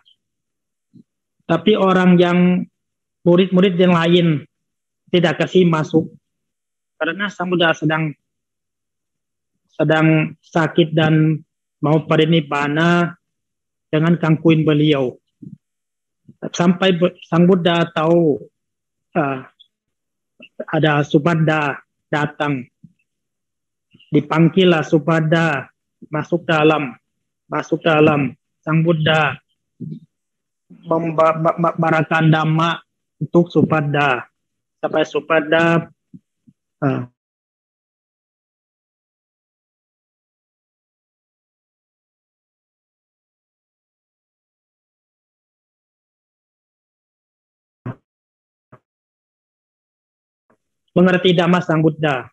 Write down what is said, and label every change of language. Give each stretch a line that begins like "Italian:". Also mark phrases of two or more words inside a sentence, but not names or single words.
Indonesian: Tapi orang yang murid-murid yang lain tidak kasih masuk karena Sang Buddha sedang sakit dan mau parinibbana, jangan gangguin beliau. Sampai Sang Buddha tahu ada Supada datang, dipanggillah Supada masuk dalam. Sang Buddha membarakan dhamma untuk Supada. Sampai Supada mengerti dhamma Sang Buddha.